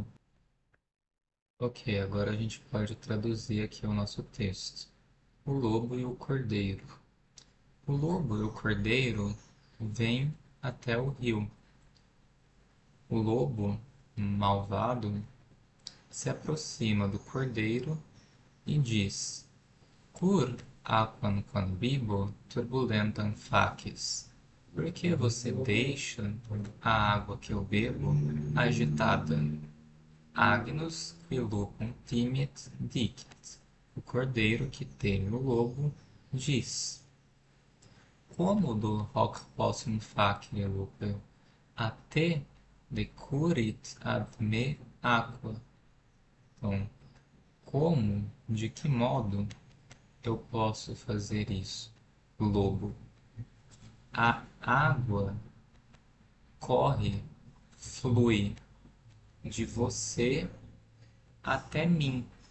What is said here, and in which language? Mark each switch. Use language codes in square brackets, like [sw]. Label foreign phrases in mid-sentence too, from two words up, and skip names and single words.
[pt] Ok, agora a gente pode traduzir aqui o nosso texto. O lobo e o cordeiro. O lobo e o cordeiro vêm até o rio. O lobo, malvado, se aproxima do cordeiro e diz: [la] Cur aquam bibo turbulentam facies. [pt] Por que você deixa a água que eu bebo agitada? [la] Agnus qui lupum timit dicit. [pt] O cordeiro que teme o lobo diz: [la] Quomodo hoc possum facere lupe, a te decurit ad me aqua. [pt] Então, como, de que modo eu posso fazer isso? Lobo. A água corre, flui de você até mim.